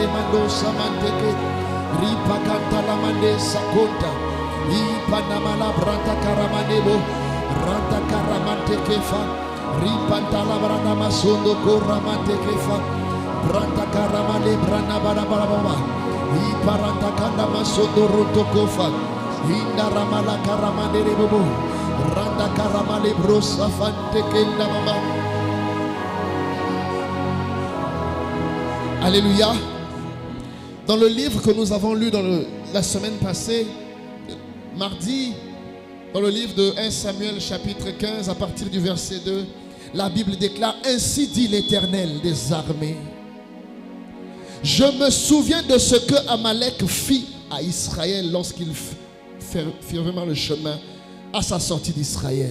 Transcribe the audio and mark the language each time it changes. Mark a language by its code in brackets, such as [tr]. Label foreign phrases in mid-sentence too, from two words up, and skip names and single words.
[fr] mando samante ke ripa kanta la mande sakonta I panamala branta karamanebo ranta karamante ke fa ripanta la brana masondo koramante ke fa branta karamale brana barabara I paranta kanda masondo rotokofa Inda ramala karamane bobo randa karamale brosa fante kenda mama. Alléluia. Dans le livre que nous avons lu la semaine passée, mardi, dans le livre de 1 Samuel chapitre 15 à partir du verset 2, la Bible déclare: ainsi dit l'Éternel des armées, je me souviens de ce que Amalek fit à Israël lorsqu'il fit vraiment le chemin à sa sortie d'Israël.